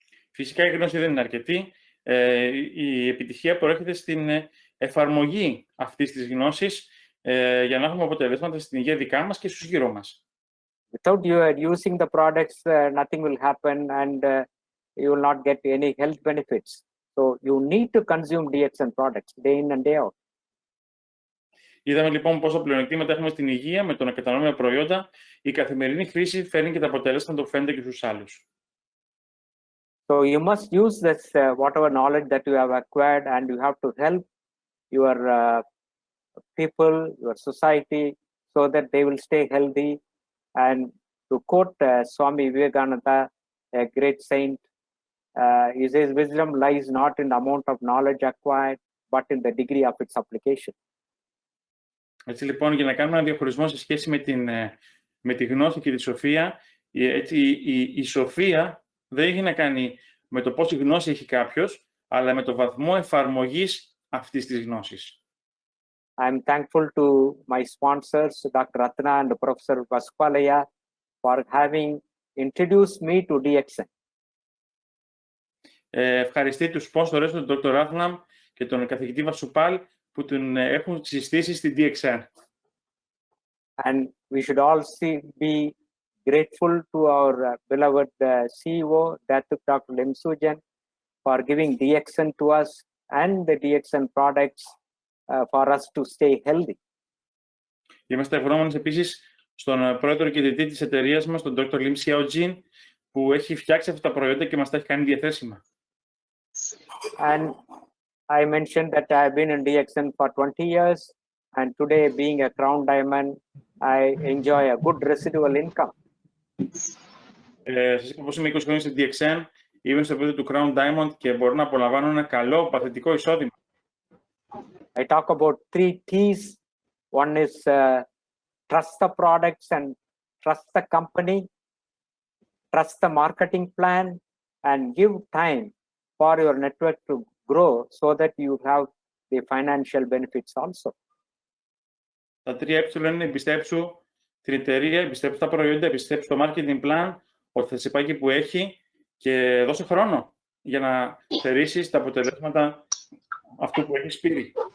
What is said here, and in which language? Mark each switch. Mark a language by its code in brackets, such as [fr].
[el] Φυσικά η γνώση δεν είναι αρκετή. Η επιτυχία προέρχεται στην εφαρμογή αυτής της γνώσης για να έχουμε αποτελέσματα στην υγεία δικά μας και στους γύρω μας. [en] Without you using the products, nothing will happen and you will not get any health benefits. So you need to consume DXN products day in and day out. [el] Είδαμε λοιπόν πόσα πλεονεκτήματα έχουμε στην υγεία με το να καταναλώνουμε προϊόντα. Η καθημερινή χρήση φέρνει και τα αποτελέσματα που φαίνεται και στους άλλους. [en] So you must use this whatever knowledge that you have acquired, and you have to help your people, your society, so that they will stay healthy. And to quote Swami Vivekananda, a great saint, he says, "Wisdom lies not in the amount of knowledge acquired, but in the degree of its application." [el] Έτσι λοιπόν, για να κάνουμε ένα διαχωρισμό σε σχέση με τη γνώση και τη σοφία, η σοφία δεν έχει να κάνει με το πόση γνώση έχει κάποιος, αλλά με το βαθμό εφαρμογής αυτής της γνώσης. [en] I'm thankful to my sponsors, Dr. Ratna and Professor Vasupalaya, for having introduced me to DXN. [el] Ευχαριστεί τους sponsors, τον Dr. Ratna και τον καθηγητή Βασουπάλ, που τον έχουν συστήσει στην DXN. [en] And we should all be grateful to our beloved CEO, Dr. Limsujan, for giving DXN to us and the DXN products for us to stay healthy. [el] Είμαστε ευγνώμονες επίσης στον πρόεδρο και ιδρυτή της εταιρείας μας, τον Dr. Lim Xiaojin, που έχει φτιάξει αυτά τα προϊόντα και μας τα έχει κάνει διαθέσιμα. [en] And I mentioned that I've been in DXN for 20 years, and today, being a Crown Diamond, I enjoy a good residual income. [el] Σας είπα πως είμαι 20 χρόνια στην DXN, είμαι στο επίπεδο του Crown Diamond και μπορώ να απολαμβάνω ένα καλό παθητικό εισόδημα. [en] I talk about 3 T's. One is trust the products and trust the company, trust the marketing plan, and give time for your network to grow so that you have the financial benefits also. [el] Τα 3 είναι εμπιστέψου την εταιρεία, εμπιστέψου τα προϊόντα, εμπιστέψου το marketing plan, ότι θα σε πάει εκεί που έχει και δώσε χρόνο για να θερήσεις τα αποτελέσματα αυτού που έχεις πει.